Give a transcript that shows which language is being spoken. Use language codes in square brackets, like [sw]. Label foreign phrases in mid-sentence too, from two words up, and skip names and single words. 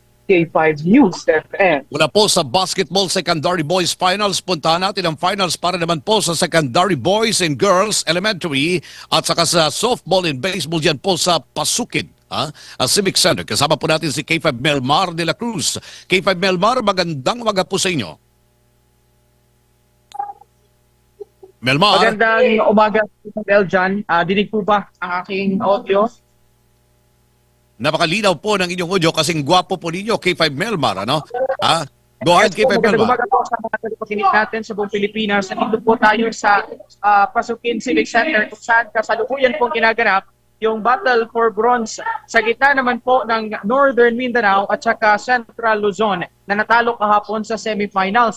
[tl] K5 News FM. Mula po sa Basketball Secondary Boys Finals, puntahan natin ang finals para naman po sa [en] Secondary Boys and Girls Elementary [tl] at saka sa [en] Softball and Baseball [tl] dyan po sa Pasukid. Civic Center. Kasama po natin si K5 Melmar de la Cruz. K5 Melmar, magandang umaga po sa inyo. Melmar. Magandang umaga po, Eljan. Dinig po ba ang aking audio? Napakalinaw po ng inyong audio kasing gwapo po ninyo, K5 Melmar, ano? [en] Go ahead, K5 Melmar. [tl] Magandang umaga po sa mga tagapakinig natin sa buong Pilipinas. Nandito po tayo sa Pasukin Civic Center kung saan kasalukuyan pong ginaganap yung [en] Battle for Bronze [tl] sa gitna naman po ng Northern Mindanao at saka Central Luzon na natalo kahapon sa semifinals.